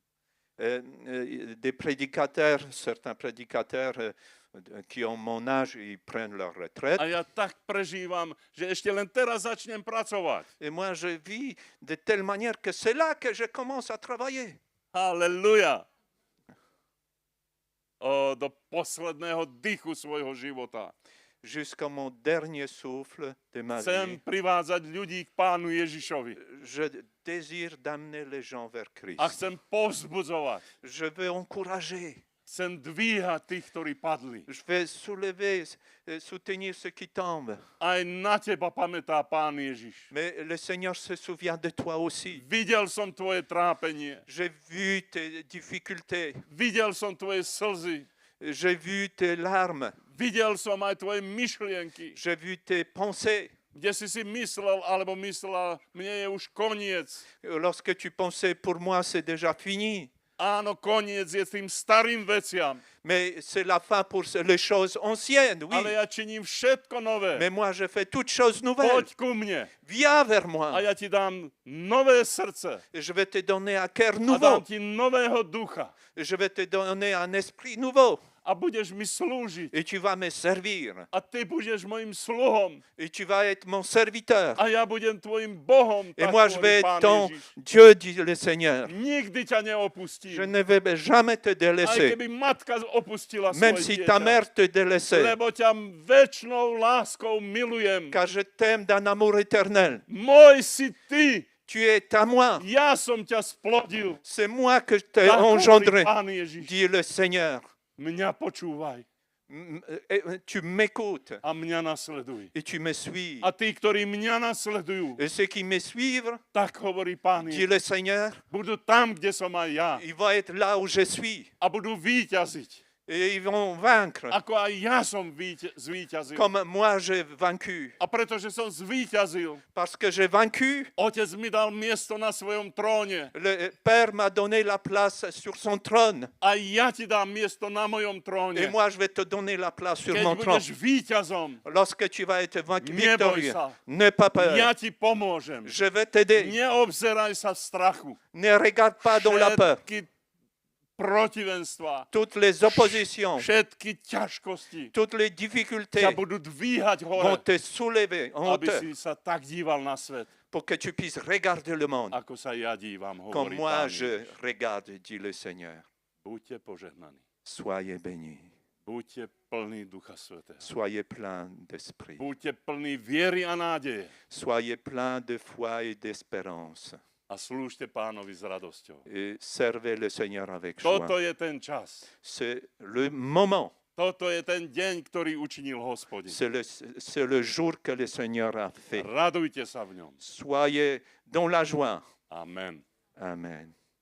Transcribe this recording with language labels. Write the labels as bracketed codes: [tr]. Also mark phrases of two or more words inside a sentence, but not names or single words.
[fr] Des prédicateurs, certains prédicateurs qui ont mon âge, ils prennent leur retraite. [sk] A ja tak prežívam, že ešte len teraz začnem pracovať. [fr] Et moi, je vis de telle manière que c'est là que je commence à travailler. [sk] Halleluja! Do posledného dychu svojho života. [fr] Jusqu'à mon dernier souffle de ma [sk] Chcem [fr] vie, [sk] privádzať ľudí k Pánu Ježišovi. [fr] je désire d'amener les gens vers Christ. [sk] A chcem povzbudzovať. [fr] Je veux encourager. [sk] Chcem dvíhať tých, ktorí padli. [fr] Je vais soulever, soutenir ceux qui tombent. [sk] Aj na teba pamätá Pán Ježiš. [fr] Mais le Seigneur se souvient de toi aussi. [sk] Videl som tvoje trápenie. [fr] J'ai vu tes difficultés. [sk] Videl som tvoje slzy. [fr] J'ai vu tes larmes. [sk] Videl som aj tvoje myšlienky. [fr] J'ai vu tes pensées. [sk] Kde si myslel, alebo myslela, mne je už koniec. [fr] Lorsque tu pensais, pour moi, c'est déjà fini. [sk] Áno, koniec je tým starým veciam. [fr] Mais c'est la fin pour les choses anciennes, oui. [sk] Ale ja činím všetko nové. [fr] Mais moi, je fais toutes choses nouvelles. [sk] Poď ku mne. [fr] Viens vers [sk] A [fr] moi. [sk] ja ti dám nové srdce. [fr] Je vais te donner un cœur [sk] A dám [fr] nouveau. [sk] ti nového ducha. [fr] Je vais te donner un esprit nouveau. [sk] a budeš mi slúžiť. [fr] et tu vas me servir [sk] A ty budeš mojim sluhom. [fr] et tu vas être mon serviteur. [sk] A ja budem tvojim Bohom. [fr] Et [sk] Tak [fr] moi, je [sk] hovorí [fr] vais être [sk] Pán [fr] ton [sk] Ježiš. [fr] Dieu, dit le Seigneur. [sk] Nikdy ťa [fr] Je [sk] neopustím. [fr] ne vais jamais te [sk] Aj [fr] délaisser, [sk] keby matka opustila [fr] même [sk] svoje [fr] si [sk] dieťa. [fr] ta mère te délaissait, [sk] Lebo ťa večnou láskou milujem. [fr] car je t'aime d'un amour éternel. [sk] Môj si ty. [fr] Tu es à moi. [sk] Ja som ťa splodil. [fr] C'est moi que je t'ai [sk] Tak hovorí [fr] engendré, [sk] Pán Ježiš. [fr] dit le Seigneur. [sk] Mňa počúvaj [fr] Tu m'écoutes [sk] a mňa nasleduj. [fr] et tu me suis. [sk] A tí, ktorí mňa nasledujú, [fr] Et ceux qui me suivent, [sk] tak hovorí Pán [fr] dit [sk] Ježiš, [fr] le Seigneur, [sk] budú tam, kde som aj ja. [fr] ils vont être là où je suis. [sk] A budú víťaziť. [fr] Et ils vont vaincre, [sk] Ako aj ja som zvíťazil. [fr] comme moi j'ai vaincu. [sk] A pretože som zvíťazil, [fr] Parce que j'ai vaincu, [sk] Otec mi dal miesto na svojom tróne. [fr] le Père m'a donné la place sur son trône. [sk] A ja ti dám miesto na mojom [fr] Et [sk] tróne. [fr] moi, je vais te donner la place sur [sk] Keď [fr] mon trône. [sk] budeš víťazom, [fr] Lorsque tu vas être [sk] Neboj [fr] victorieux, [sk] sa. [fr] n'aie pas peur. [sk] ja ti pomôžem. [fr] Je vais t'aider. [sk] Neobzeraj sa v strachu. [fr] Ne regarde pas dans la peur. [sk] Všetky protivenstva, [fr] Toutes les oppositions, [sk] všetky ťažkosti [fr] toutes les difficultés [sk] ťa budú dvíhať [fr] vont [sk] hore, [fr] te soulever en [sk] aby [fr] hauteur [sk] si sa tak díval na svet, [fr] pour que tu puisses regarder le monde [sk] ako sa ja dívam, [fr] comme [sk] hovorí [fr] moi [sk] Pán [fr] je [sk] Ježiš. [fr] regarde, dit le Seigneur. [sk] Buďte požehnaní. [fr] Soyez bénis, [sk] Buďte plní Ducha Svätého. [fr] soyez pleins d'esprit, [sk] Buďte plní viery a nádeje. [fr] soyez pleins de foi et d'espérance [sk] A slúžte Pánovi s radosťou. [fr] et servez le Seigneur avec joie. [sk] Toto je ten čas. [fr] C'est le moment, [sk] Toto je ten deň, ktorý učinil Hospodin. [fr] c'est le jour que le Seigneur a fait. [sk] Radujte sa v ňom. [fr] Soyez dans la joie. [sk] Amen. [fr] Amen.